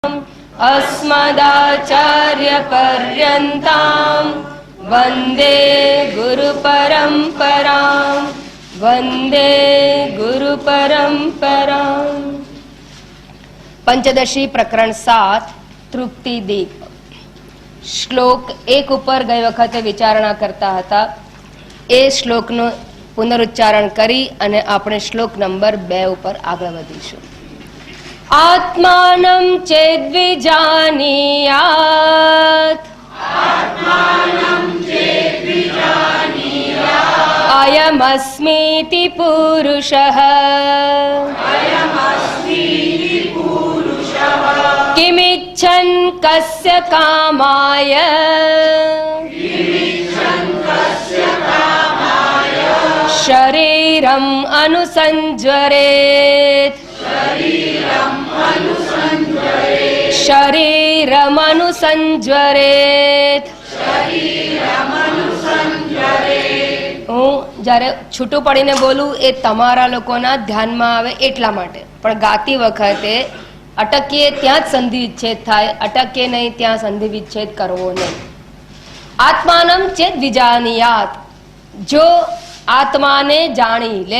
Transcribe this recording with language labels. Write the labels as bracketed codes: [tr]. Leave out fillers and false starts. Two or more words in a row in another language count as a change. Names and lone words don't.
[sa] अस्मदाचार्यपर्यन्तां वन्दे गुरुपरम्परां वन्दे गुरुपरम्परां। [gu] पंचदशी प्रकरण 7 तृप्ति दीप श्लोक 1 ઉપર ગઈ વખતે વિચારણા કરતા હતા. એ શ્લોકનું પુનરુચ્ચારણ કરી અને આપણે શ્લોક નંબર 2 ઉપર આગળ વધીશું. [sa] आत्मानं चेद्विजानीयात् अयमस्मीति पुरुषः किमिच्छन् कस्य कामाय शरीरम् अनुसञ्ज्वरेत् शरीरमनुसञ्ज्वरेत्. [gu] હું જ્યારે છૂટું પડીને બોલું એ તમારા લોકોના ધ્યાનમાં આવે એટલા માટે, પણ ગાતી વખતે અટકીએ ત્યાં જ સંધિ વિચ્છેદ થાય, અટકીએ નહીં ત્યાં સંધિ વિચ્છેદ કરવો નહીં. [sa] आत्मानम चेत विजानीयात, [gu] જો આત્માને જાણી લે.